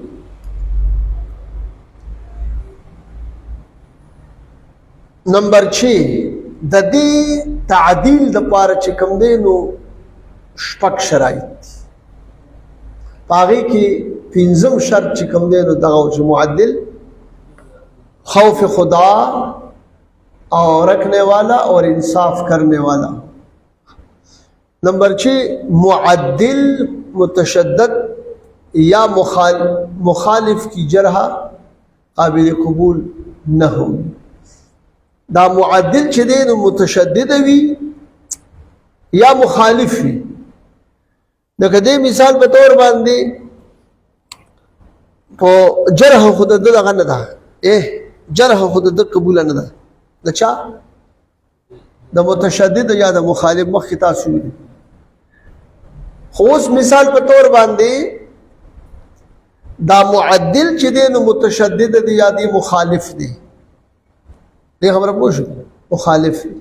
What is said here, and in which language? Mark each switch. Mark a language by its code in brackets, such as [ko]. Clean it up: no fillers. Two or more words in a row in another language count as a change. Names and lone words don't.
[ps] نمبر 6 د دې تعدیل دپاره چې کوم دی نو شپږ شرایط دي په هغې کې پنځم شرط چې کوم دی نو دغه چې معدل خوف [ur] خدا اور رکھنے والا اور انصاف کرنے والا نمبر 6 معدل متشدد یا مخالف کی جرح قابل قبول نہ ہو [ps] دا معدل چې دی نو متشدد وي یا مخالف وي لکه دې مثال په طور باندې په جرح خود دغه نه ده جرح خود د قبول نه ده د چا د متشدد یا د مخالف مخکې تاسو ویلي خو اوس مثال په طور باندې دا معدل چې دی نو متشدد دی یا دی مخالف دی دې خبره پوه شو مخالف